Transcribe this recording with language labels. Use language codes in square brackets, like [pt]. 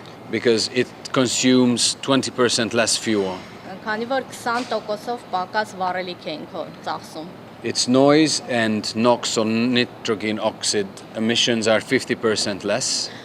[en] because it consumes 20% less fuel. [hy] քանի որ 20%-ով պակաս վառելիք ենք ծախսում։ [en] Its noise and NOx or nitrogen oxide emissions are 50% less.